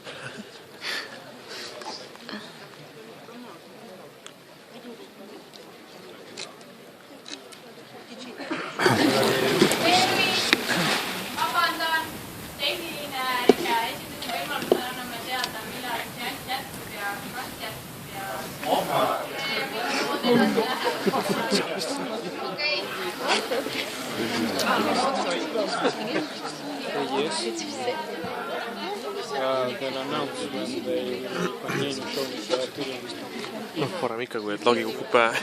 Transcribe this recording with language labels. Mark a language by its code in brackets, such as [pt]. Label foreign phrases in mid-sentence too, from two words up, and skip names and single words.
[et] Vabandan, tehniline rike. Esimese võimalusel anname teada, millal seanss jätkub ja kas jätkub ja okei. [en] Yes. They'll announce when they continue showing the film. [et] Parem ikka, kui et lagi kukub pähe.